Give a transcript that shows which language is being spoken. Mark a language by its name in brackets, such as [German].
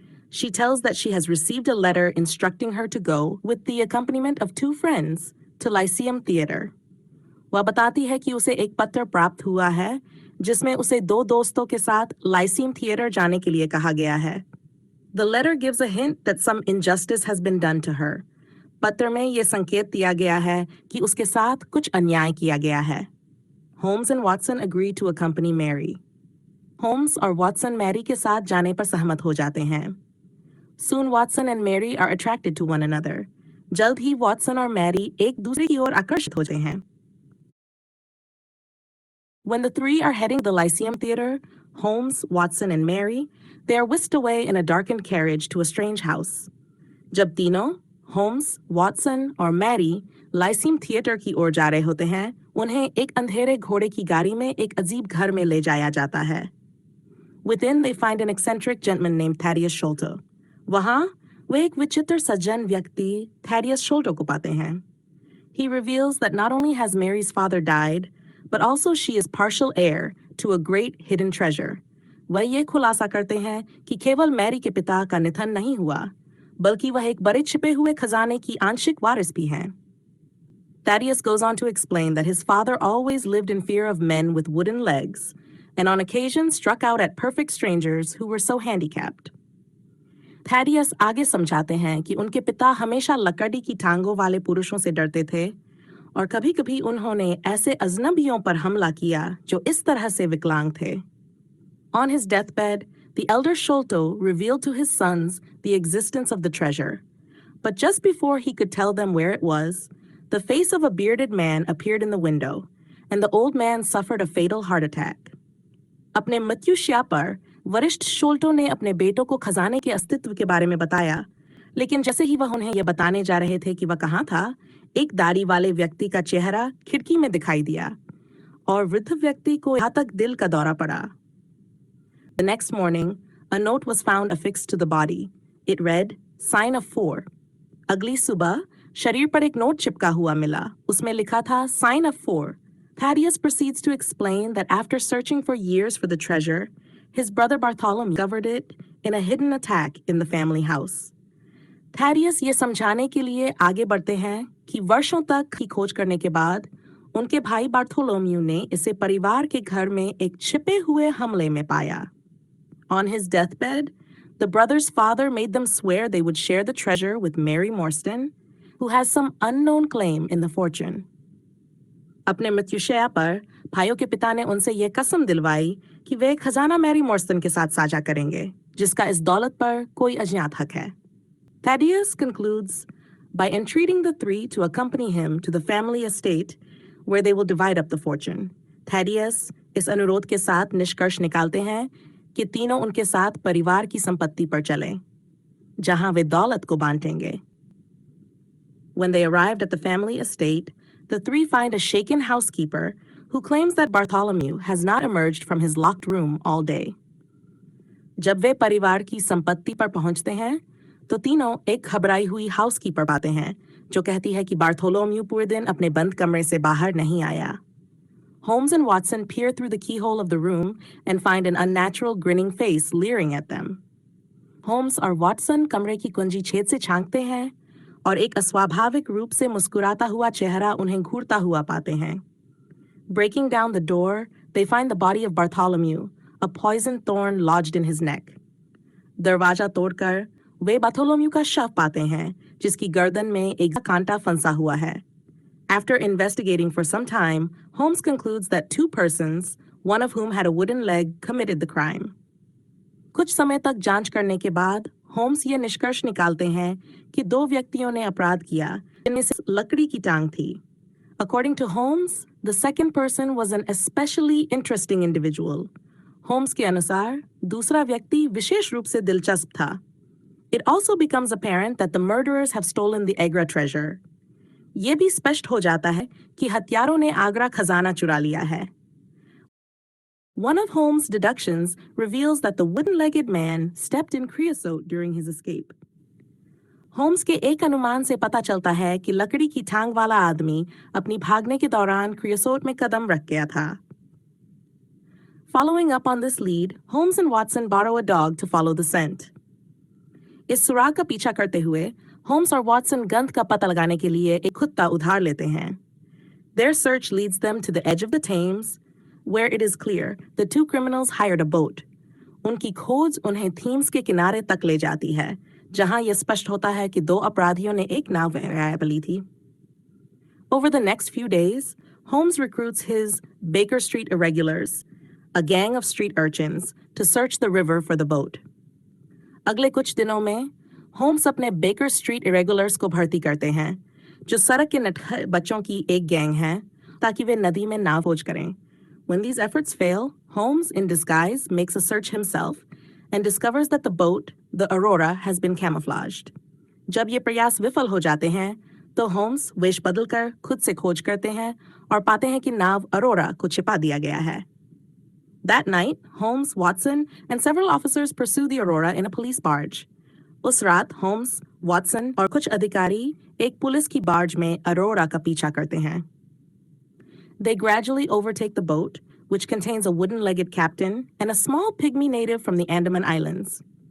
[English] She tells that she has received a letter instructing her to go with the accompaniment of 2 friends to Lyceum Theatre. [Hindi] वह बताती है कि उसे एक पत्र प्राप्त हुआ है, जिसमें उसे 2 दोस्तों के साथ लाइसियम थिएटर जाने के लिए कहा गया है. [English] The letter gives a hint that some injustice has been done to her. [Hindi] पत्र में ये संकेत दिया गया है कि उसके साथ कुछ अन्याय किया गया है. [English] Holmes and Watson agree to accompany Mary. [Hindi] Holmes और Watson Mary के साथ जाने पर सहमत हो जाते हैं. [English] Soon Watson and Mary are attracted to one another. [Hindi] जल्द ही Watson और Mary एक दूसरे की ओर आकर्षित होते हैं. [English] When the three are heading to the Lyceum Theatre, Holmes, Watson, and Mary, they are whisked away in a darkened carriage to a strange house. [Hindi] जब तीनों, होम्स, वॉटसन और मैरी लाइसीम थिएटर की ओर जा रहे होते हैं, उन्हें एक अंधेरे घोड़े की गाड़ी में एक अजीब घर में ले जाया जाता है. [English] Within, they find an eccentric gentleman named Thaddeus Sholto. [Hindi] वहाँ, वे एक विचित्र सज्जन व्यक्ति Thaddeus Sholto को पाते हैं. [English] He reveals that not only has Mary's father died, but also she is partial heir to a great hidden treasure. [Hindi] वह ये खुलासा करते हैं कि केवल मैरी के पिता का निधन नहीं हुआ, बल्कि वह एक बड़े छिपे हुए खजाने की आंशिक वारिस भी हैं. [English] Thaddeus goes on to explain that his father always lived in fear of men with wooden legs, and on occasion struck out at perfect strangers who were so handicapped. [Hindi] Thaddeus आगे समझाते हैं कि उनके पिता हमेशा लकड़ी की टांगों वाले पुरुषों से डरते थे, और कभी-कभी उन्होंने ऐसे अजनबियों पर हमला किया जो इस तरह से विकलांग थे. [English] On his deathbed, the elder Sholto revealed to his sons the existence of the treasure. But just before he could tell them where it was, the face of a bearded man appeared in the window, and the old man suffered a fatal heart attack. [Hindi] अपने मृत्युशैया पर वरिष्ठ शोल्टो ने अपने बेटों को खजाने के अस्तित्व के बारे में बताया, लेकिन जैसे ही वह उन्हें यह बताने जा रहे थे कि वह कहाँ था, एक दाढ़ी वाले व्यक्ति का चेहरा खिड़की में दिखाई दिया, और वृद्ध व्यक्ति को यहाँ तक दिल का दौरा पड़ा. [English] The next morning, a note was found affixed to the body. It read, "Sign of 4." [Hindi] अगली सुबह शरीर पर एक नोट चिपका हुआ मिला. उसमें लिखा था Sign of 4. [English] Thaddeus proceeds to explain that after searching for years for the treasure, his brother Bartholomew discovered it in a hidden attack in the family house. [Hindi] Thaddeus ये समझाने के लिए आगे बढ़ते हैं कि वर्षों तक की खोज करने के बाद उनके भाई बार्थोलोम्यू ने इसे परिवार के घर में एक छिपे हुए हमले में पाया. [English] On his deathbed, the brothers' father made them swear they would share the treasure with Mary Morstan, who has some unknown claim in the fortune. [Hindi] अपने मृत्युशैया पर भाइयों के पिता ने उनसे यह कसम दिलवाई कि वे खजाना मैरी मोर्स्टन के साथ साझा करेंगे, जिसका इस दौलत पर कोई अज्ञात हक है. [English] Thaddeus concludes by entreating the three to accompany him to the family estate where they will divide up the fortune. [Hindi] Thaddeus इस अनुरोध के साथ निष्कर्ष निकालते हैं कि तीनों उनके साथ परिवार की संपत्ति पर चलें, जहां वे दौलत को बांटेंगे. [English] When they arrived at the family estate, the three find a shaken housekeeper who claims that Bartholomew has not emerged from his locked room all day. [Hindi] जब वे परिवार की संपत्ति पर पहुंचते हैं, तो तीनों एक घबराई हुई हाउसकीपर पाते हैं, जो कहती है कि बार्थोलोम्यू पूरे दिन अपने बंद कमरे से बाहर नहीं आया. [English] Holmes and Watson peer through the keyhole of the room and find an unnatural grinning face leering at them. [Hindi] Holmes और Watson कमरे की कुंजी छेद से झांकते हैं और एक अस्वाभाविक रूप से मुस्कुराता हुआ चेहरा उन्हें घूरता हुआ पाते हैं. [English] Breaking down the door, they find the body of Bartholomew, a poisoned thorn lodged in his neck. [Hindi] दरवाजा तोड़कर वे बार्थोलोम्यू का शव पाते हैं, जिसकी गर्दन में एक कांटा फंसा हुआ है. [English] After investigating for some time, Holmes concludes that two persons, one of whom had a wooden leg, committed the crime. [Hindi] कुछ समय तक जांच करने के बाद होम्स ये निष्कर्ष निकालते हैं कि दो व्यक्तियों ने अपराध किया, जिनमें से लकड़ी की टांग थी. [English] According to Holmes, the second person was an especially interesting individual. [Hindi] Holmes के अनुसार दूसरा व्यक्ति विशेष रूप से दिलचस्प था. [English] It also becomes apparent that the murderers have stolen the Agra treasure. [Hindi] ये भी स्पष्ट हो जाता है कि हत्यारों ने आगरा खजाना चुरा लिया है. [English] One of Holmes' deductions reveals that the wooden-legged man stepped in creosote during his escape. [Hindi] Holmes के एक अनुमान से पता चलता है कि लकड़ी की टांग वाला आदमी अपनी भागने के दौरान क्रियोसोट में कदम रख गया था. [English] Following up on this lead, Holmes and Watson borrow a dog to follow the scent. [Hindi] इस सुराग का पीछा करते हुए होम्स और वॉटसन गंध का पता लगाने के लिए एक कुत्ता उधार लेते हैं. [English] Their search leads them to the edge of the Thames, where it is clear the two criminals hired a boat. [Hindi] उनकी खोज उन्हें थीम्स के किनारे तक ले जाती है, जहां यह स्पष्ट होता है कि दो अपराधियों ने एक नाव किराए ली थी. [English] Over the next few days, Holmes recruits his Baker Street Irregulars, a gang of street urchins, to search the river for the boat. [Hindi] अगले कुछ दिनों में होम्स अपने बेकर स्ट्रीट इरेगुलर्स को भर्ती करते हैं, जो सड़क के नटखट बच्चों की एक गैंग है, ताकि वे नदी में नाव खोज करें. [English] When these efforts fail, Holmes, in disguise, makes a search himself and discovers that the boat, the Aurora, has been camouflaged. [Hindi] जब ये प्रयास विफल हो जाते हैं, तो होम्स वेश बदलकर खुद से खोज करते हैं और पाते हैं कि नाव अरोरा को छिपा दिया गया है. [English] That night, Holmes, Watson, and several officers pursue the Aurora in a police barge. [Hindi] उस रात होम्स, वाटसन और कुछ अधिकारी एक पुलिस की बार्ज में अरोरा का पीछा करते हैं. [English] They gradually overtake the boat, which contains a wooden-legged captain and a small pygmy native from the Andaman Islands.